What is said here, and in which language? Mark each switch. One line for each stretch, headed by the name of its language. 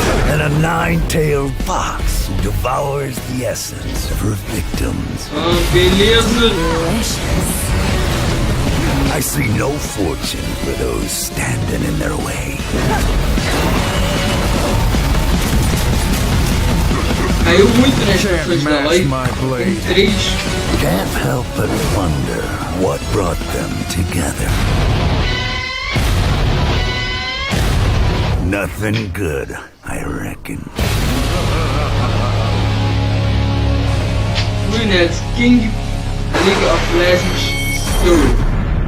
English: And a nine-tailed fox who devours the essence of her victims. I see no fortune for those standing in their way.
Portuguese: Caiu muito nas pessoas da live. Tem 3.
English: Can't help but wonder what brought them together. Nothing good, I reckon. Ruined King, League of Legends Story.